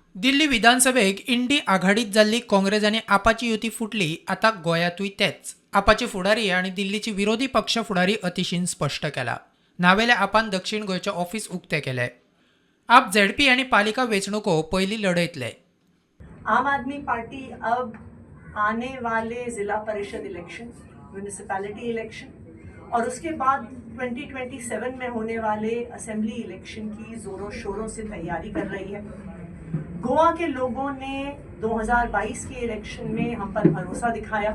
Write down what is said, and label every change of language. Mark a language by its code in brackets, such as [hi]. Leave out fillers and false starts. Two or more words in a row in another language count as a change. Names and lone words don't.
[kok] दिल्ली विधानसभेक इंडी आघाडीत जाल्ली काँग्रेस आनी आपाची युती फुटली. आता गोंयांतूय तेच. आपाचे फुडारी आनी दिल्लीचे विरोधी पक्ष फुडारी अतिशीन स्पश्ट केला. नावेल्या आपान दक्षिण गोंयचे ऑफिस उक्ते केले. आप झेडपी आनी पालिका वेंचणुको पयली लढयतले. [hi] आम आदमी पार्टी अब आने वाले जिला परिषद इलेक्शन, [en] municipality election [hi] और उसके बाद 2027 में होने वाले [en] assembly election [hi] की जोरों शोरों से तैयारी कर रही है। गोवा के लोगों ने 2022 के इलेक्शन में हम पर भरोसा दिखाया।